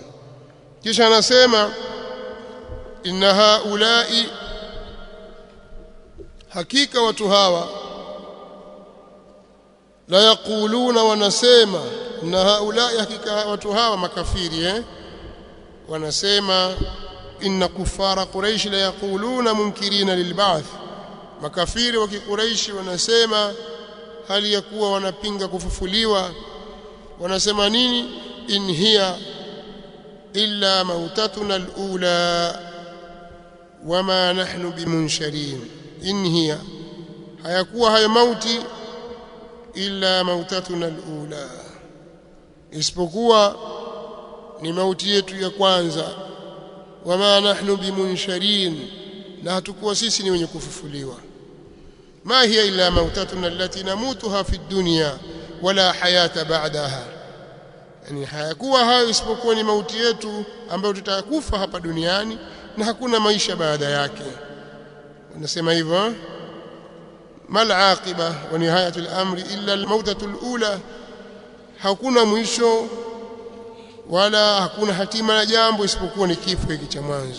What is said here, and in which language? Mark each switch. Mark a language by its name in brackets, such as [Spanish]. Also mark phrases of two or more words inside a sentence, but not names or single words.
[Swahili] Kisha anasema [Arabic] إن هؤلاء, [Swahili] hakika watu hawa, [Arabic] ليقولون, [Swahili] wanasema, [Arabic] إن هؤلاء, [Swahili] hakika watu hawa makafiri wanasema, [Arabic] إن كفار قريش ليقولون منكرين للبعث, [Swahili] makafiri wa kiquraishi wanasema hali ya kuwa wanapinga kufufuliwa. Wanasema nini? [Arabic] إن هي إلا موتتنا الأولى وما نحن بمنشرين. إن هي, [Swahili] hayakuwa hayo mauti, [Arabic] إلا موتتنا الأولى, [Swahili] isipokuwa ni mauti yetu ya kwanza. [Arabic] وما نحن بمنشرين, [Swahili] na hatakuwa sisi ni wenye kufufuliwa. [Arabic] ما هي إلا موتتنا التي نموتها في الدنيا ولا حياة بعدها, [Swahili] yani hayakuwa hayo isipokuwa ni mauti yetu ambayo tutakufa hapa duniani na hakuna maisha baada yake. Wanasema hivyo, [Arabic] ما العاقبة ونهاية الأمر إلا الموتة الأولى, [Swahili] hakuna mwisho wala hakuna hatima ya jambo isipokuwa ni kifo hiki cha mwanzo.